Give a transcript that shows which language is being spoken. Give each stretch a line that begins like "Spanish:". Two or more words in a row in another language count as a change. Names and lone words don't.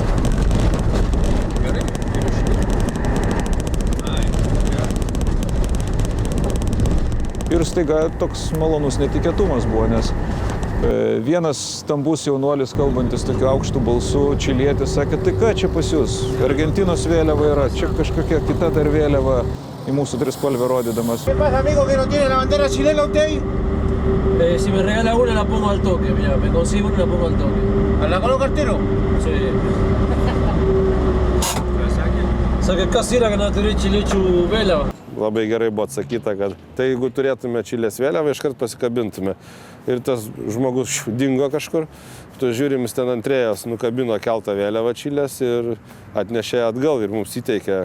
Lithuanian: Ir staiga toks malonus netikėtumas buvo, nes vienas stambus jaunuolis, kalbantis tokiu aukštu balsu, čilietis, sakė, tai ką čia pas jūs? Argentinos vėliava yra, čia kažkokia kita dar vėliava. Į mūsų trispalvę rodydamas.
Spanish: ¿Qué pasa, amigo, que no tiene la bandera chilena usted ahí? Si me regala una, la pongo al toque, mira, me consigo una, la pongo al toque. ¿La coloca el tiro? Sí.
Lithuanian: Sakė, kas yra, kad neturi čiliečių vėliavą? Labai gerai buvo atsakyta, kad tai jeigu turėtume Čilės vėliavą, iškart pasikabintume. Ir tas žmogus dingo kažkur, tu žiūrim, jis ten ant rėjos nukabino keltą vėliavą Čilės ir atnešė atgal ir mums įteikė.